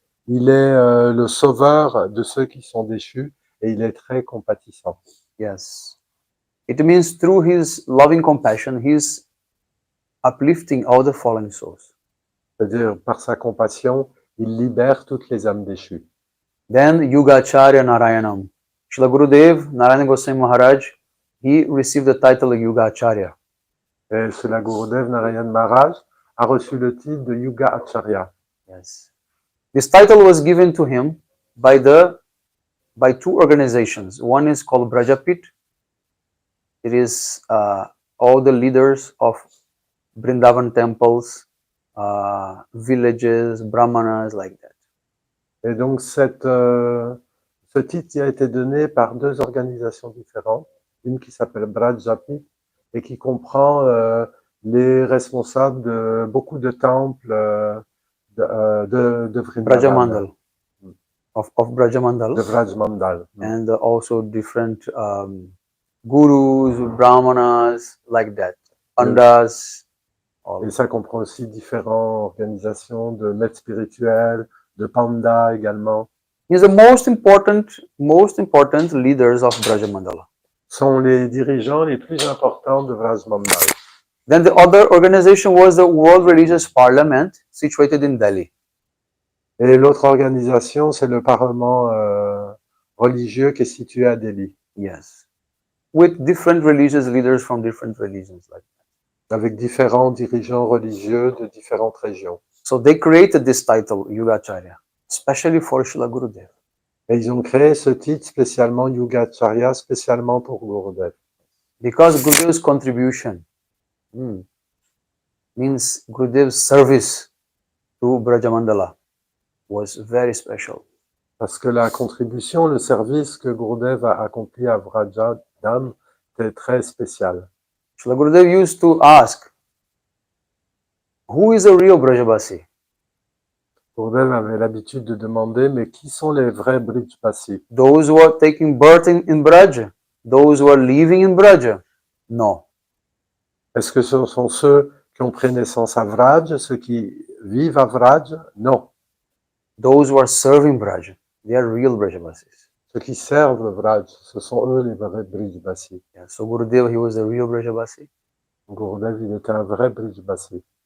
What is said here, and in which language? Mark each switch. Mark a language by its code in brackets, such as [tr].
[fr] Il est le sauveur de ceux qui sont déchus et il est très compatissant. [en] Yes. It means through his loving compassion, he's uplifting all the fallen souls. [fr] C'est-à-dire, par sa compassion, il libère toutes les âmes déchues. [en] Then Yugacharya Narayanam. Srila Gurudev, Narayana Goswami Maharaj, he received the title of Yugacharya. [fr] Et Srila Gurudev Narayana Maharaj a reçu le titre de Yuga Acharya. [en] Yes. This title was given to him by 2 organizations. One is called Brajapit. It is all the leaders of Vrindavan temples villages, brahmanas, like that. [fr] Et donc ce titre a été donné par deux organisations différentes, une qui s'appelle Brajapit et qui comprend les responsables de beaucoup de temples de Vrindavan, [en] Brajamandal, of Brajamandal, [fr] de Vrajmandal. [en] and also different gurus, brahmanas, like that, pandas. [fr] Et ça comprend aussi différentes organisations de maîtres spirituels, de pandas également. [en] He's the most important leaders of Brajamandala. [fr] Sont les dirigeants les plus importants de Vrajmandal. [en] Then the other organization was the World Religious Parliament, situated in Delhi. [fr] Et l'autre organisation, c'est le Parlement religieux qui est situé à Delhi. [en] Yes. With different religious leaders from different religions. Like that. [fr] Avec différents dirigeants religieux de différentes régions. [en] So they created this title, Yugacharya, especially for Srila Gurudev. [fr] Et ils ont créé ce titre spécialement Yugacharya, spécialement pour Gurudev. [en] Because Gurudev's contribution means Gurudev's service to Brajamandala was very special. [fr] Parce que la contribution, le service que Gurudev a accompli à Vrajadam était très spécial. [en] Srila Gurudev used to ask, who is a real Brajabasi? [fr] Gurudev avait l'habitude de demander, mais qui sont les vrais Brijbasi? [en] Those who are taking birth in Braja? Those who are living in Braja? No. [fr] Est-ce que ce sont ceux qui ont pris naissance à Vraj, ceux qui vivent à Vraj? Non. [en] Those who are serving Braja, they are real Brajabasis. [fr] Ceux qui servent Vraj, ce sont eux les vrais Brijbasi. [en] Yeah, so Gurudev, he was a real Brajabasi. [fr] Gurudev, il était un vrai Brijbasi.